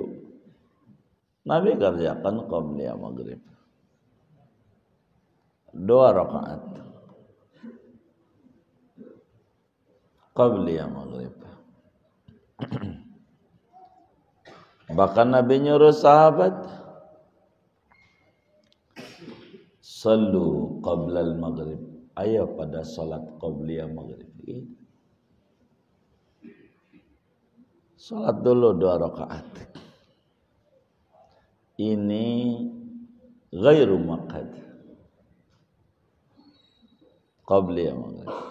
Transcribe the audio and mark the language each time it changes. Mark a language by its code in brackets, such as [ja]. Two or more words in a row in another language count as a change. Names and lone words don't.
[id] Nabi kerjakan [ar] qabliyah maghrib [id] 2 rakaat [ar] qabliyah maghrib. [id] Bahkan Nabi nyuruh sahabat, [ar] sallu qablal maghrib, [id] ayo pada salat [ar] qabliyah maghrib. [id] Salat dulu 2 rakaat. [ar] Ini ghairu maqad, qabliyah maghrib.